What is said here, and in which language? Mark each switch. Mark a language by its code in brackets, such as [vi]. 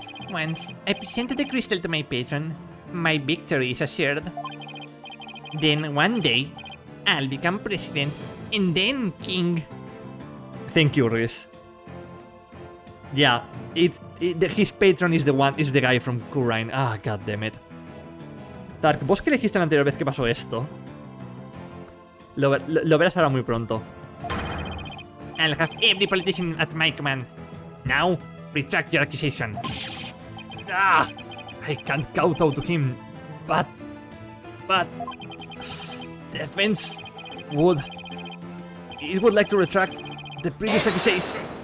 [en] Once I presented the crystal to my patron, my victory is assured. Then one day, I'll become president, and then king. Thank you, Riz. Yeah, his patron is the guy from Kurain. Ah, god damn it. [es] Tark, ¿vos qué elegiste la anterior vez que pasó esto? Lo verás ahora muy pronto. [en] I'll have every politician at my command. Now, retract your accusation. I can't kowtow to him, but defense would like to retract the previous accusation.